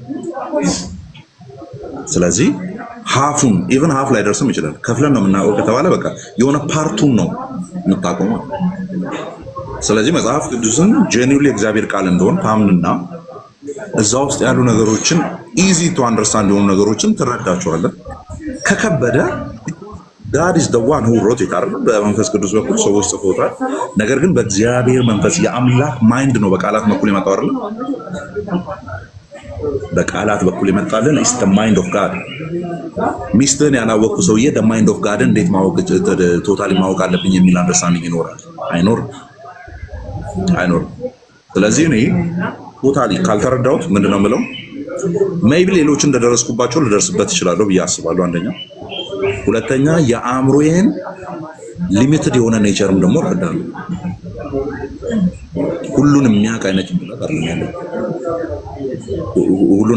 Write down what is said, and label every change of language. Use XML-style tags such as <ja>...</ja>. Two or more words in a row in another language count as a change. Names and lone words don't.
<am>ስለዚህ ሀፉን</am> <en>even half</en> <am>ላይ ደርስም ይችላል። ከፍለን ነው የምናውቀው ከተባለ በቃ የሆነ ፓርቱን ነው የምታውቀው። ስለዚህ መጽሐፍ ቅዱስን ጄኒውሊ እግዚአብሔር ቃል እንደሆነ ታምንና እዛ ውስጥ ያሉ ነገሮችን</am> <en>easy to understand</en> <am>የሆኑ ነገሮችን ትረዳቸዋለህ። ከከበደ</am> <en>God is the one who wrote it</en> <am>አይደል? በመንፈስ ቅዱስ በኩል ሰዎች ጽፎታል። ነገር ግን በእግዚአብሔር መንፈስ የአምላክ ማይንድ ነው በቃላት በኩል የመጣው አይደል? በቃላት በኩል የመጣልን</am> <en>is the mind of God።</en> <am>ሚስትን ያላወቁ ሰውዬ</am> <en>the mind of God</en> <am>እንዴት ማወቅ ቶታሊ ማወቅ አለብኝ የሚል አንደርስታንዲንግ ይኖራል? አይኖርም። ስለዚህ እኔ ቶታሊ ካልተረዳሁት ምንድነው የምለው ሜይቢ ሌሎች እንደደረስኩባቸው ልደርስበት እችላለሁ ብዬ አስባለሁ። አንደኛ፣ ሁለተኛ የአእምሮዬን ሊሚትድ የሆነ ኔቸርም ደግሞ እረዳለሁ። ሁሉን የሚያውቅ አይነት ጭንቅላት አይደለም ያለው። ሁሉን</am>